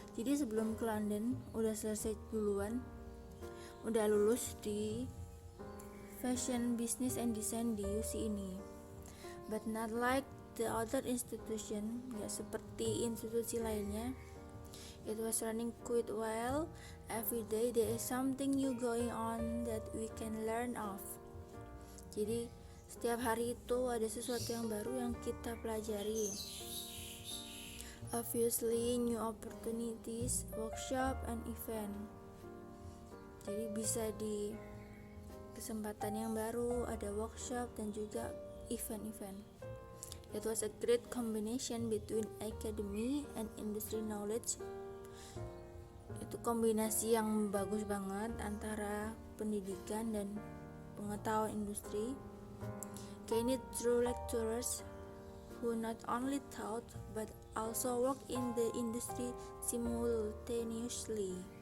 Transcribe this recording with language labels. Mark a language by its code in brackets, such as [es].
[id] Jadi sebelum ke London udah selesai duluan, udah lulus di fashion business and design di UC ini. [en] But not like the other institution, [id] ya seperti institusi lainnya. [en] It was running quite well. Every day there is something new going on that we can learn of. [id] Jadi setiap hari itu ada sesuatu yang baru yang kita pelajari. [en] Obviously new opportunities, workshop and event. [id] Jadi bisa di kesempatan yang baru ada workshop dan juga event-event. [en] It was a great combination between academy and industry knowledge. [id] Itu kombinasi yang bagus banget antara pendidikan dan pengetahuan industri. [en] Gained through lecturers who not only taught but also work in the industry simultaneously.